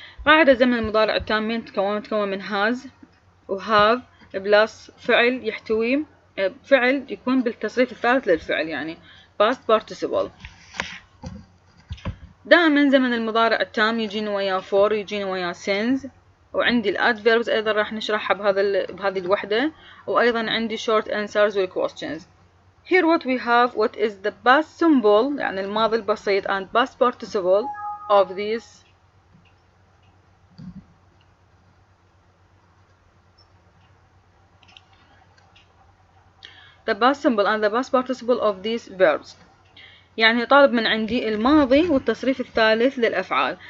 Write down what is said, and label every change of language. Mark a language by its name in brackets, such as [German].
[Arabic] قاعدة زمن المضارع التام من تكون من has و have بلس فعل يحتوي فعل يكون بالتصريف الثالث للفعل، يعني past participle. دائما زمن المضارع التام يجينا وياه for، يجينا وياه since، وعندي الادverbs ايضا راح نشرحها بهذه الوحدة، وايضا عندي short answers والquestions. [English] Here what we have, what is the past simple [Arabic] يعني الماضي البسيط [English] and past participle of these the past simple and the past participle of these verbs. [Arabic] يعني طالب من عندي الماضي والتصريف الثالث للأفعال.